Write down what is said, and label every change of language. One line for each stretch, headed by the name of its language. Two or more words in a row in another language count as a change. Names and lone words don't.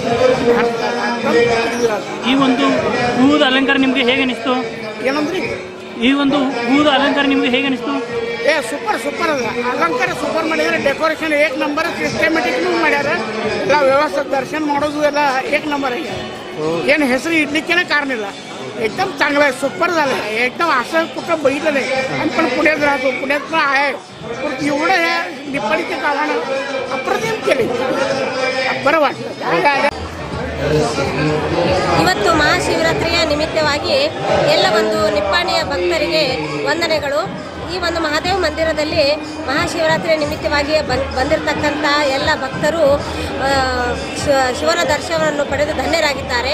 Kannada: ಈ ಒಂದು ಹೂದ ಅಲಂಕಾರ ನಿಮಗೆ ಹೇಗೆ ಅನಿಸ್ತು? ಏನಂದ್ರಿ ಈ ಒಂದು ಹೂದ ಅಲಂಕಾರ ನಿಮಗೆ ಹೇಗೆ ಅನಿಸ್ತು? ಸೂಪರ್ ಅದ ಅಲಂಕಾರ ಸೂಪರ್ ಮಾಡಿದ್ದಾರೆ। ಡೆಕೋರೇಷನ್
Marathi: एक नंबर,
Kannada: ಸಿಸ್ಟಮೆಟಿಕ್ನು ಮಾಡ್ಯಾರ। ಎಲ್ಲ ವ್ಯವಸ್ಥೆ ದರ್ಶನ ಮಾಡೋದು ಎಲ್ಲ
Marathi: एक नंबर
Kannada: ಆಗ್ಯಾರ। ಏನು ಹೆಸರು
Marathi: इडलीचे कारण ಇಲ್ಲ, एकदम चांगलं आहे, सुपर झालं आहे। एकदम असं कुठं बघितलं नाही। आणि पण पुण्यात राहतो, पुण्यात पण आहे, पण एवढं ह्या निपाणीच्या गावानं अप्रतिम केले, बरं वाटलं।
Kannada: ಇವತ್ತು ಮಹಾಶಿವರಾತ್ರಿಯ ನಿಮಿತ್ತವಾಗಿ ಎಲ್ಲ ಒಂದು ನಿಪ್ಪಾಣಿಯ ಭಕ್ತರಿಗೆ ವಂದನೆಗಳು। ಈ ಒಂದು ಮಹಾದೇವ ಮಂದಿರದಲ್ಲಿ ಮಹಾಶಿವರಾತ್ರಿಯ ನಿಮಿತ್ತವಾಗಿ ಬಂದಿರತಕ್ಕಂಥ ಎಲ್ಲ ಭಕ್ತರು ಶಿವನ ದರ್ಶನವನ್ನು ಪಡೆದು ಧನ್ಯರಾಗಿದ್ದಾರೆ।